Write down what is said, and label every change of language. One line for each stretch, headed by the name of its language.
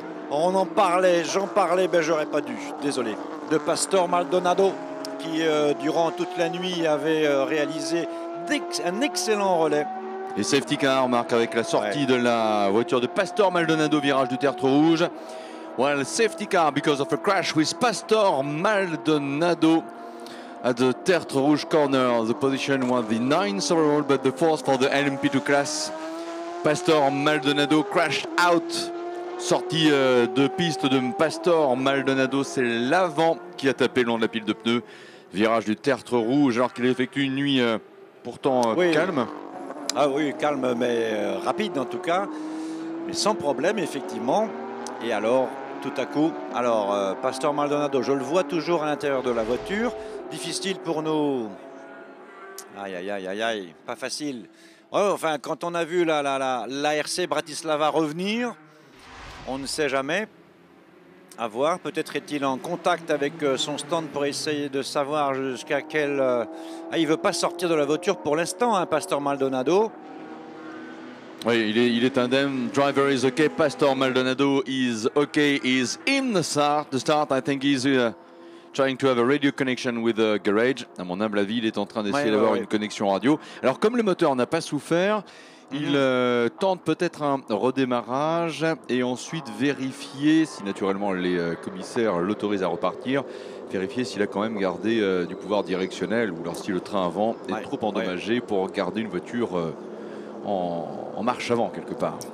French: On en parlait, j'en parlais, ben j'aurais pas dû, désolé. De Pastor Maldonado qui, durant toute la nuit, avait réalisé un excellent relais. Et safety car, Marc, avec la sortie de la voiture de Pastor Maldonado, virage du tertre rouge.
English: Well, safety car because of a crash with Pastor Maldonado at the tertre rouge corner. The position was the 9th overall, but the 4th for the LMP2 class. Pastor Maldonado crashed out.
French: Sortie de piste de Pastor Maldonado, c'est l'avant qui a tapé le long de la pile de pneus. Virage du tertre rouge alors qu'il effectue une nuit pourtant calme. Ah oui, calme mais rapide en tout cas, mais sans problème effectivement. Et alors, tout à coup, alors Pastor Maldonado, je le vois toujours à l'intérieur de la voiture. Difficile pour nous. Aïe, aïe, aïe, aïe, aïe, pas facile. Ouais, enfin, quand on a vu l'ARC Bratislava revenir, on ne sait jamais. À voir, peut-être est-il en contact avec son stand pour essayer de savoir jusqu'à quel... il ne veut pas sortir de la voiture pour l'instant, hein, Pastor Maldonado. Oui, il est indemne.
English: Driver is okay. Pastor Maldonado is okay. Is in the start. I think he's trying to have a radio connection with the garage.
French: À mon humble avis, il est en train d'essayer d'avoir une connexion radio. Alors, comme le moteur n'a pas souffert, il tente peut-être un redémarrage et ensuite vérifier si naturellement les commissaires l'autorisent à repartir. Vérifier s'il a quand même gardé du pouvoir directionnel ou si le train avant est trop endommagé pour garder une voiture en marche avant quelque part.